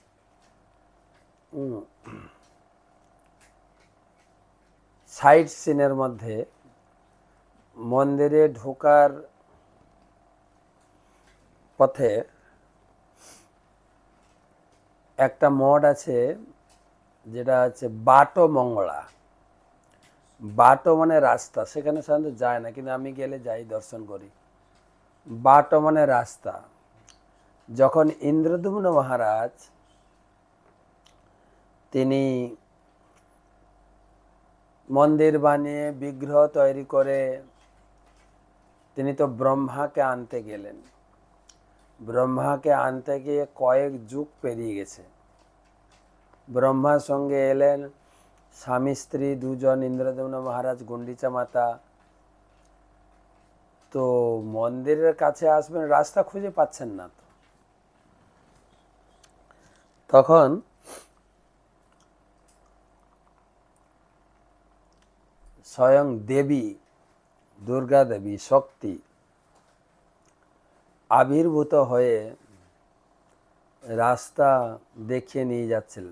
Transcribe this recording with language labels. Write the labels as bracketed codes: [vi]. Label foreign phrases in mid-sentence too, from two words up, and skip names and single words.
[bn] সাইড সিনের মধ্য মন্দিরে ঢোকার পথে এক মঠ আছে যেটা আছে বাটো মঙ্গলা। বাটো মানে রাস্তা, সেখানে সাধারণত যায় না, কিন্তু আমি গেলে যাই, দর্শন করি। বাটো মানে রাস্তা। যখন ইন্দ্রদ্যুম্ন মহারাজ তিনি মন্দির বানিয়ে বিগ্রহ তৈরি করে তিনি তো ব্রহ্মা কে আনতে গেলেন। ব্রহ্মা কে আনতে গিয়ে কয়েক যুগ পেরিয়ে গেছে। ব্রহ্মার সঙ্গে এলেন স্বামী স্ত্রী দুজন, ইন্দ্রদ্যুম্ন মহারাজ, গুণ্ডিচা মাতা। তো মন্দিরের কাছে আসবেন, রাস্তা খুঁজে পাচ্ছেন না। তো তখন স্বয়ং দেবী দুর্গা দেবী শক্তি আবির্ভূত হয়ে রাস্তা দেখিয়ে নিয়ে যাচ্ছিলেন।